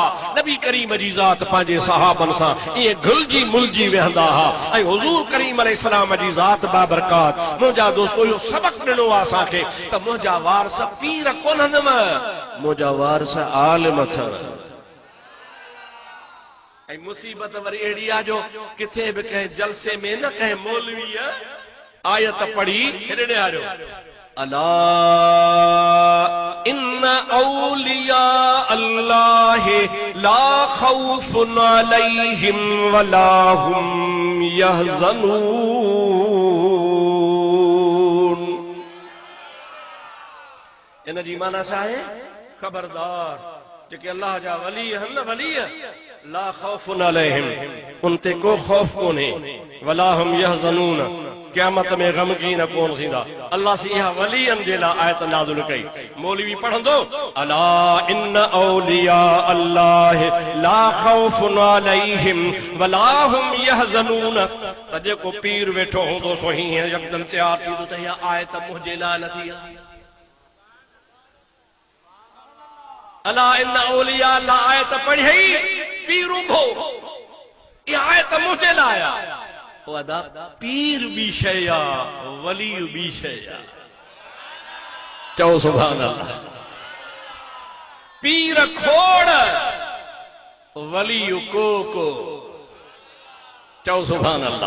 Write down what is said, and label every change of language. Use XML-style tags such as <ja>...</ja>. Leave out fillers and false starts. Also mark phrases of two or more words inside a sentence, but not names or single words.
<sd>नबी करीम जी ज़ात पंहिंजे सहाबनि सां ईअं घुलिजी मुलिजी वेहंदा हुआ, ऐं हुज़ूर करीम अलैहिस्सलाम जी ज़ात बाबरकात मुंहिंजा दोस्तो इहो सबक़ ॾिनो आहे असांखे त मुंहिंजा वारस पीर कोन्हनि, मुंहिंजा वारस आलिम अथनि। ऐं मुसीबत वरी अहिड़ी आहे जो किथे बि कंहिं जलसे में न कंहिं मौलवी आयत पढ़ी हेॾे आयो,</sd> <ar>ألا إن أولياء الله لا خوف عليهم ولا هم يحزنون.</ar> <sd>इन जी माना छा आहे? खबरदार जेके अल्लाह जा वली आहिनि न, वली</sd> <ar>لا خوف عليهم,</ar> <sd>उन ते को खौफ कोन्हे,</sd> <ar>ولا هم يحزنون,</ar> <sd>क़यामत में गमगीन कोन थींदा। अल्लाह से इहा वलीअनि जे लाइ आयत नाज़िल कई। मौलवी पढ़ंदो,</sd> <ar>ألا إن أولياء الله لا خوف عليهم ولا هم يحزنون,</ar> <sd>त जेको पीर वेठो हूंदो सो हीअं यकदम तयार थींदो त इहा आयत मुंहिंजे लाइ नथी आहे।</sd> <ar>ألا إن أولياء الله</ar> <sd>आयत पढ़ी, पीर उभो, इहा आयत मुंहिंजे लाइ आहे। पीर बि शइ आहे, वली बि शइ आहे। चओ</sd> <ar>سبحان الله.</ar> <sd>पीर खोड़, वली को, चओ</sd> <ar>سبحان الله.</ar>